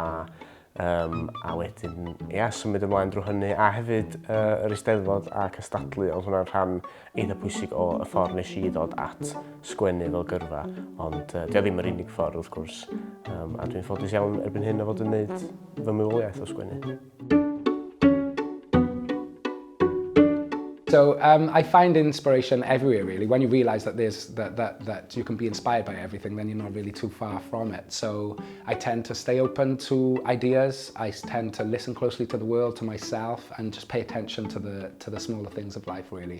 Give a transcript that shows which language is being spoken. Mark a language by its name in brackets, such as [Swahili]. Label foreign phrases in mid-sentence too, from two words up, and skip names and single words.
[Welsh] A wedyn, symud ymlaen drwy hynny, a hefyd yr Eisteddfod a cystadlu, oedd hwnna'n rhan eitha pwysig o y ffordd nes i ddod at sgwennu fel gyrfa, ond di o ddim yr unig ffordd wrth gwrs, a dwi'n ffodus iawn erbyn hyn o fod yn gwneud fy mywoliaeth o sgwennu. [English] So I find inspiration everywhere, really. When you realise that that you can be inspired by everything, then you're not really too far from it. So I tend to stay open to ideas. I tend to listen closely to the world, to myself, and just pay attention to the smaller things of life, really.